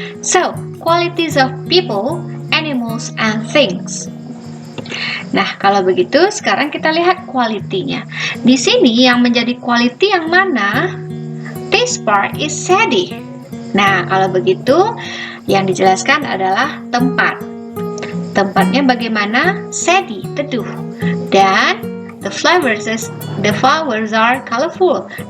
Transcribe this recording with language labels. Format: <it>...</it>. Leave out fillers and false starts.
<en>So, qualities of people, animals, and things.</en> <id>Nah, kalau begitu, sekarang kita lihat quality-nya. Di sini yang menjadi quality yang mana?</id> <en>This part is saddy.</en> <id>Nah, kalau begitu, yang dijelaskan adalah tempat. Tempatnya bagaimana? Saddy, teduh.</id> <en>Dan the flowers are colorful.</en>